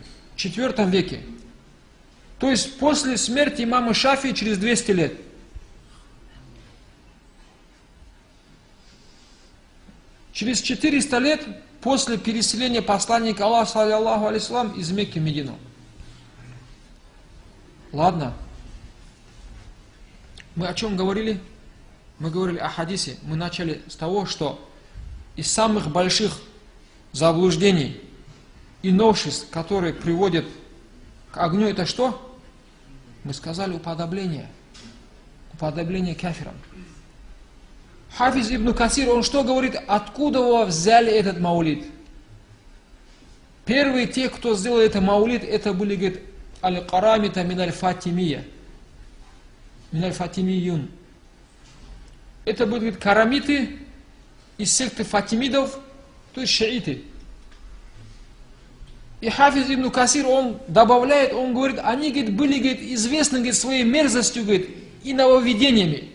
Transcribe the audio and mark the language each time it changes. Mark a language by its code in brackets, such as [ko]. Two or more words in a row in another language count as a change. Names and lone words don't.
[ru] В IV веке. То есть после смерти имама Шафии через 200 лет. Через 400 лет после переселения посланника Аллаха, [ar] صلى الله عليه وسلم, [ru] из Мекки в Медину. Ладно. Мы о чем говорили? Мы говорили о хадисе. Мы начали с того, что из самых больших заблуждений и новшеств, которые приводят к огню, это что? Мы сказали уподобление. Уподобление кафирам. Хафиз ибн Касир, он что говорит? Откуда вы взяли этот маулид? Первые те, кто сделал это маулид, это были, говорит, [ar] القرامطة من الفاطمية. من الفاطميون. [ru] Это были, говорит, карамиты из секты фатимидов, то есть шииты. И Хафиз ибн Касир, он добавляет, он говорит, они, говорит, были, говорит, известны, говорит, своей мерзостью, говорит, и нововведениями.